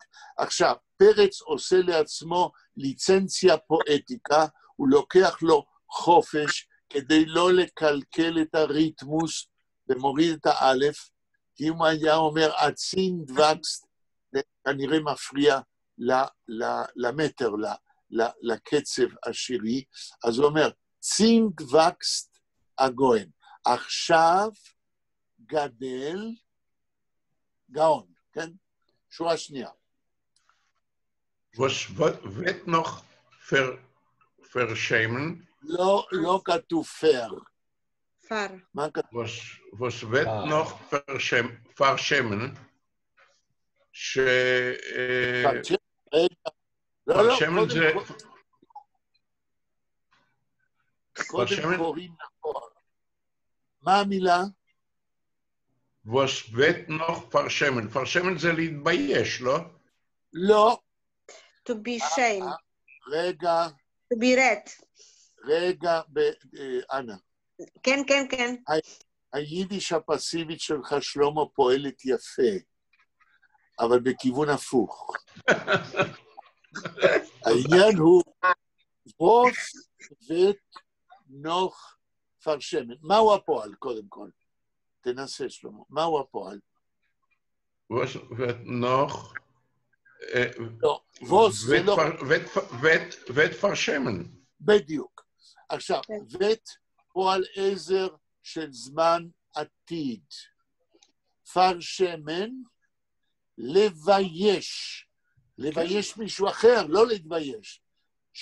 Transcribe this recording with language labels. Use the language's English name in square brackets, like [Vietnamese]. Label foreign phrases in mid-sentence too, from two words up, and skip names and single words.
[Hebrew] עכשיו, פרץ עושה לעצמו [Latin] licentia poetica, [Hebrew] הוא לוקח לו חופש כדי לא לקלקל את הריתמוס ומוריד את האלף, כי אם היה אומר [Yiddish] אצינד וקסט, [Hebrew] זה כנראה מפריע למטר, לקצב השירי, אז הוא אומר, [Yiddish] צינד וקסט הגוהן. [Hebrew] עכשיו גדל גאון, כן? שורה שנייה. [Yiddish] Was wird noch verschämen? [Hebrew] לא כתוב פר. פר. מה כתוב? [Yiddish] Was wird noch verschämen? [Hebrew] verschämen זה... קודם קוראים נכון. מה המילה? [Yiddish] was wird noch verschämen? [Hebrew] verschämen זה להתבייש, לא? לא. [English] To be shame. [Hebrew] רגע. [English] To be red. [Hebrew] רגע, אנה. כן. היידיש הפסיבית שלך, שלמה, פועלת יפה, אבל בכיוון הפוך. העניין הוא, [Yiddish] was wird noch verschämen. [Hebrew] מהו הפועל, קודם כל? תנסה, שלמה. מהו הפועל? [Yiddish] was wird noch... [Hebrew] לא, was זה לא... [Yiddish] wird verschämen. [Hebrew] בדיוק. עכשיו, ואת פועל עזר של זמן עתיד. פרשמן, לבייש. לבייש מישהו אחר, לא להתבייש.